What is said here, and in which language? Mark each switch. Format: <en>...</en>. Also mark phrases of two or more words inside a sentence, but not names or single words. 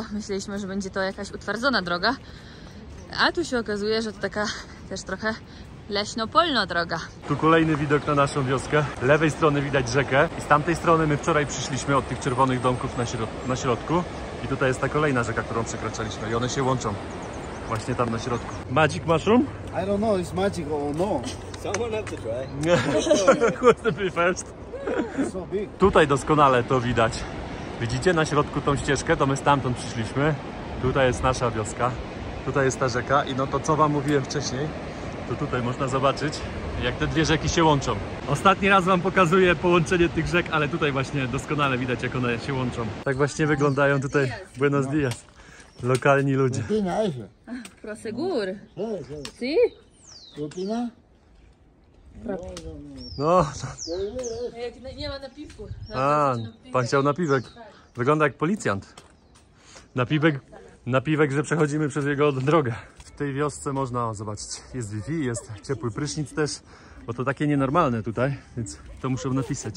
<pl>Myśleliśmy, że będzie to jakaś utwardzona droga, a tu się okazuje, że to taka też trochę leśno-polna droga. Tu kolejny widok na naszą wioskę. Z lewej strony widać rzekę i z tamtej strony my wczoraj przyszliśmy od tych czerwonych domków na środku. I tutaj jest ta kolejna rzeka, którą przekraczaliśmy i one się łączą właśnie tam na środku.</pl> <en>Magic mushroom? I don't know, it's magic or no. Someone had to try. Who wants to be first? It's so big.</en> <pl>Tutaj doskonale to widać. Widzicie na środku tą ścieżkę? To my stamtąd przyszliśmy. Tutaj jest nasza wioska. Tutaj jest ta rzeka i no to co wam mówiłem wcześniej, to tutaj można zobaczyć, jak te 2 rzeki się łączą. Ostatni raz wam pokazuję połączenie tych rzek, ale tutaj właśnie doskonale widać, jak one się łączą. Tak właśnie wyglądają tutaj</pl> <es>Buenos Dias.</es> <pl>Lokalni ludzie.</pl> <es>Opina eso. Prosegur. Sí. Si? ¿Qué opina? No,</es> <pl>Jak nie ma napiwku. pan chciał napiwek. Wygląda jak policjant. Napiwek, że przechodzimy przez jego drogę. W tej wiosce można zobaczyć, jest Wi-Fi, jest ciepły prysznic też, bo to takie nienormalne tutaj, więc to muszę napisać.</pl>